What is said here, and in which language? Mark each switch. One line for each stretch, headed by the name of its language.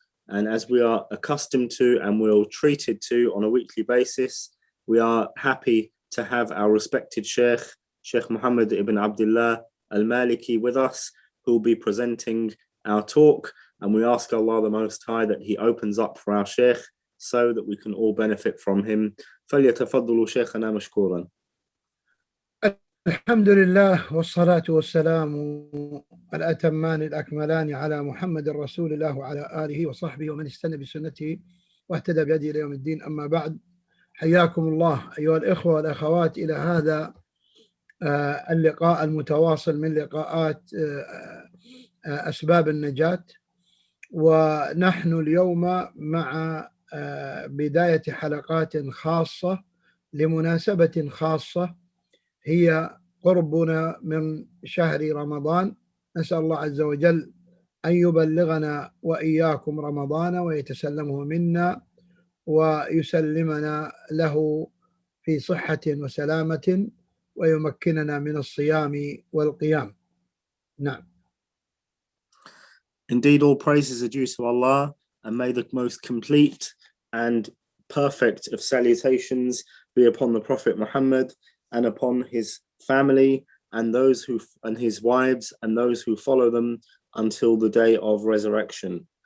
English: And as we are accustomed to and we're treated to on a weekly basis, we are happy to have our respected Sheikh Muhammad ibn Abdullah al-Maliki with us, who will be presenting our talk. And we ask Allah the Most High that he opens up for our Sheikh so that we can all benefit from him.
Arabic: فَلْيَتَفَضَّلُوا شَيْخَنَا مَشْكُورًا. الحمد لله والصلاة والسلام الأتمان الأكملان على محمد رسول الله وعلى آله وصحبه ومن استنى بسنته واهتدى بهديه إلى يوم الدين. أما بعد، حياكم الله أيها الإخوة والأخوات إلى هذا اللقاء المتواصل من لقاءات أسباب النجاة. ونحن اليوم مع بداية حلقات خاصة لمناسبة خاصة هي قربنا من شهر رمضان. نسأل الله عز وجل أن يبلغنا وإياكم رمضان ويتسلمه منا ويسلمنا له في صحة وسلامة ويمكننا من الصيام والقيام. نعم.
English: Indeed, all praises are due to Allah, and may the most complete and perfect of salutations be upon the Prophet Muhammad and upon his family and those who and his wives and those who follow them until the day of resurrection.